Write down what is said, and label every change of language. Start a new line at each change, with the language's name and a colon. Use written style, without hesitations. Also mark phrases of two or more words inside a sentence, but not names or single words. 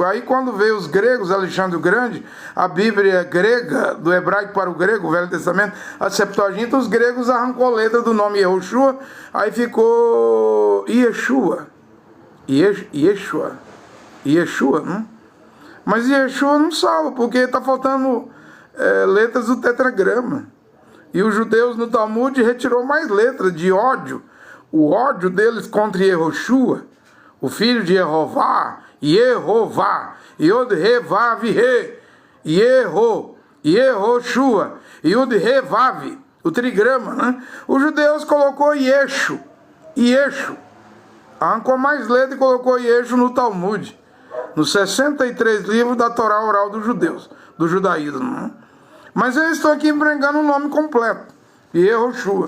Portuguese: Aí quando veio os gregos, Alexandre o Grande, a Bíblia grega, do hebraico para o grego, o Velho Testamento, a Septuaginta, os gregos arrancou a letra do nome Yehoshua, aí ficou Yeshua, né? Mas Yeshua não salva, porque está faltando letras do tetragrama. E os judeus no Talmud retirou mais letras de ódio. O ódio deles contra Yehoshua, o filho de Yehová, Yod-He-Vav-He, Yehoshua, Yod-He-Vav, o trigrama, né? Os judeus colocou Yeshu, arrancou mais letra e colocou Yeshu no Talmud, nos 63 livros da Torá oral dos judeus, do judaísmo, né? Mas eu estou aqui pregando o nome completo, Yehoshua.